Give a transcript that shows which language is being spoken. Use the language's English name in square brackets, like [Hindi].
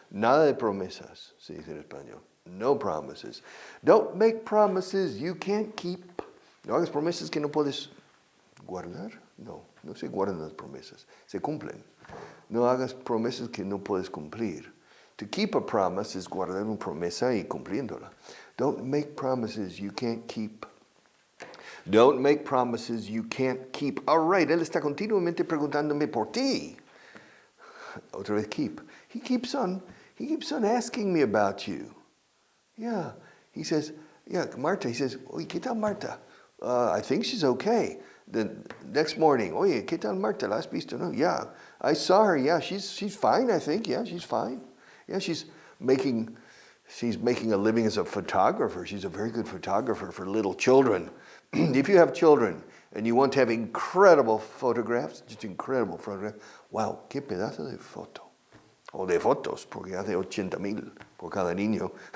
[Spanish] Nada de promesas, se dice en español. [English] No promises. Don't make promises you can't keep. [Spanish] No hagas promesas que no puedes guardar. No, no se guardan las promesas. Se cumplen. No hagas promesas que no puedes cumplir. [English] To keep a promise is [Spanish] guardar una promesa y cumpliéndola. [English] Don't make promises you can't keep. Don't make promises you can't keep. All right, [Spanish] él está continuamente preguntándome por ti. Otra vez keep. [English] He keeps on asking me about you. Yeah, he says, yeah, Marta, he says, [Spanish] oye, ¿qué tal Marta? [English] I think she's okay. The next morning, [Spanish] oye, ¿qué tal Marta? ¿La has visto? [English] No, yeah, I saw her. Yeah, she's fine, I think. Yeah, she's fine. Yeah, she's making a living as a photographer. She's a very good photographer for little children. If you have children and you want to have incredible photographs, just incredible photographs, wow, [Spanish] qué pedazo de foto. O de fotos, porque hace 80,000 por cada niño.